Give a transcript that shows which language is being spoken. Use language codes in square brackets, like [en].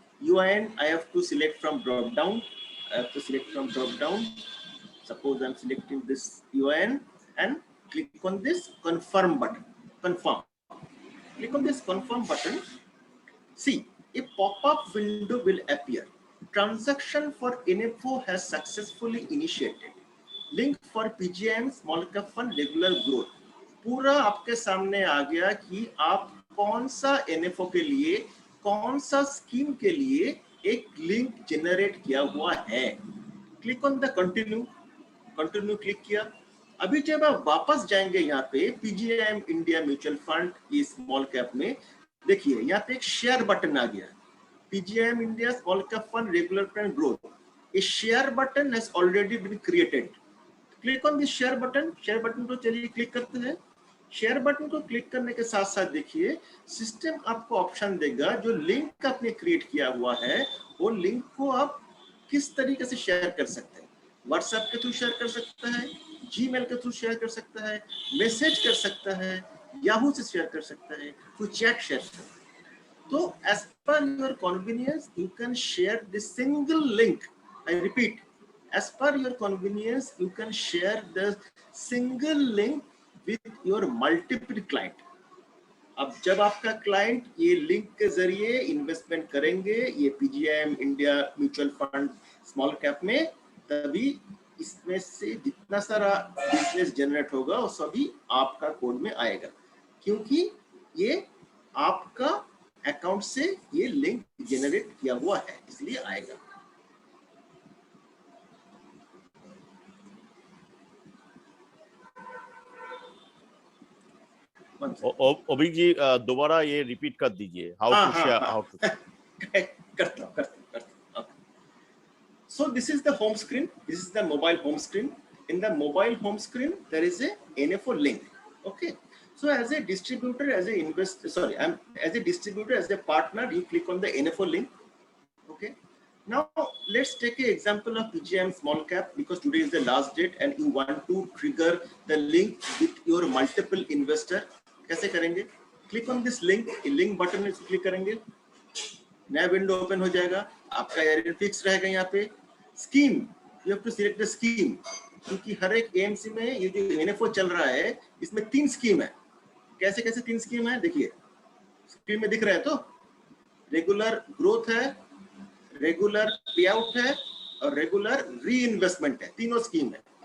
[en] UIN I have to select from drop down. Suppose I'm selecting this UIN and click on this confirm button. Confirm. Click on this confirm button. See, a pop-up window will appear. Transaction for NFO has successfully initiated. Link for PGIM small cap fund regular growth. [hi] पूरा आपके सामने आ गया कि आप कौन सा NFO के लिए, कौन सा स्कीम के लिए एक लिंक जनरेट किया हुआ है. [en] click on the continue [hi] click किया. अभी जब आप वापस जाएंगे यहाँ पे PGIM इंडिया म्यूचुअल फंड की स्मॉल कैप में, देखिए यहाँ पे एक शेयर बटन आ गया. [en] PGIM India small cap fund regular fund growth. A share button has already been created. Click on this share button. [hi] Share button को चलिए क्लिक करते हैं. शेयर बटन को क्लिक करने के साथ साथ देखिए सिस्टम आपको ऑप्शन देगा जो लिंक आपने क्रिएट किया हुआ है वो लिंक को आप किस तरीके से शेयर कर सकते हैं. व्हाट्सएप के थ्रू शेयर कर सकता है, जीमेल के थ्रू शेयर कर सकता है, मैसेज कर सकता है, याहू से शेयर कर सकता है, तो चैट शेयर कर सकता है. [en] तो as per your convenience you can share the single link. I repeat, as per your convenience you can share the single link with your multiple client. [hi] अब जब आपका क्लाइंट ये लिंक के जरिए इन्वेस्टमेंट करेंगे ये PGIM India mutual fund small cap में, तभी इसमें से जितना सारा बिजनेस जनरेट होगा वो सभी आपका कोड में आएगा, क्योंकि ये आपका अकाउंट से ये लिंक जनरेट किया हुआ है, इसलिए आएगा. अभिक जी दोबारा ये रिपीट कर दीजिए. [en] how to share, how to [hi] करता हूं. [en] So this is the home screen. This is the mobile home screen. In the mobile home screen there is a NFO link. Okay. So as a distributor, as a investor, sorry, as a distributor, as a partner, you click on the NFO link. Okay. Now let's take an example of PGIM small cap because today is the last date and you want to trigger the link with your multiple investor. [hi] कैसे करेंगे? [en] Click on this link. [hi] Link button में click करेंगे, नया window open हो जाएगा. आपका area fix रहेगा. यहाँ पे scheme, [en] you have to select the scheme, [hi] क्योंकि हर एक AMC में ये जो NFO चल रहा है इसमें 3 स्कीम है. कैसे कैसे 3 स्कीम है देखिए, स्क्रीन में दिख रहा है। तो रेगुलर ग्रोथ है, रेगुलर पे आउट है और रेगुलर री इन्वेस्टमेंट है, तीनों स्कीम है।